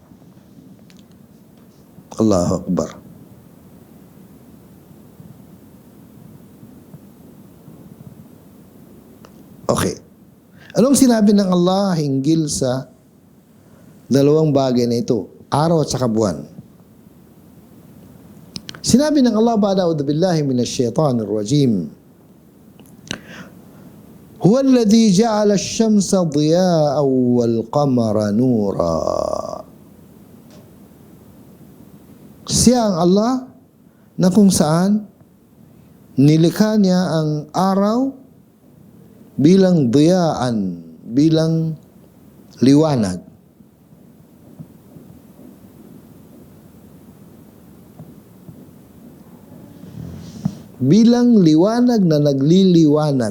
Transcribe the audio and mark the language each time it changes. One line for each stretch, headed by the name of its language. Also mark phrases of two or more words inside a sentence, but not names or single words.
Arabic: الله أكبر.
Filipino: Okay. Anong sinabi ng Allah hinggil sa dalawang bagay na ito? Araw at saka buwan. Sinabi ng Allah,
Arabic: بعد أعوذ بالله من الشيطان الرجيم. هو الذي جعل الشمس ضياء والقمر نورا.
Filipino: Siya ang Allah na kung saan nilikha niya ang araw bilang diya'an, bilang liwanag. Bilang liwanag na nagliliwanag.